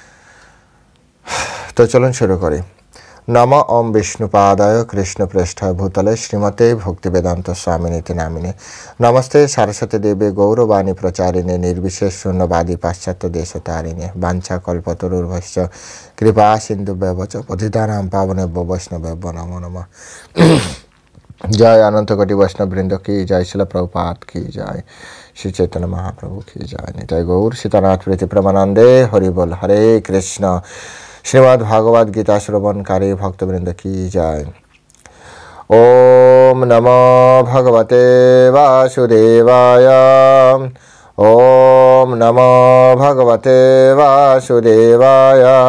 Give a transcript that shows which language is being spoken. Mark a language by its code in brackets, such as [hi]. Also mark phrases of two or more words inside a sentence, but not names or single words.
[bn] তো চলুন শুরু করি। [sa] নম ওম বিষ্ণুপাদায় কৃষ্ণপ্রেষ্ঠায় ভূতলে শ্রীমতে ভক্তিবেদান্ত স্বামিনীতি নামিনে নমস্তে সরস্বতী দেবী গৌরবাণী প্রচারিণে নির্বিশেষ শূন্যবাদী পাশ্চাত্য দেশতারিণে বাঞ্ছা কল্পতরুর্ভশ্চ কৃপা সিন্ধু ব্যবচ পতিতানাং পাবনেভ্যো বৈষ্ণবেভ্যো নমো নমঃ। [hi] जय अनंत कोटि वैष्णव वृंद की जय, शिला प्रभुपाद की जय, श्री चैतन्य महाप्रभु की जय, निताय गौर सीतानाथ प्रीति प्रमानंदे हरि बोल। हरे कृष्ण। श्रीमद् भागवत गीता श्रवणकारी भक्तवृंद की जय। [sa] ओम नमो भगवते वासुदेवाय। ओम नमो भगवते वासुदेवाय।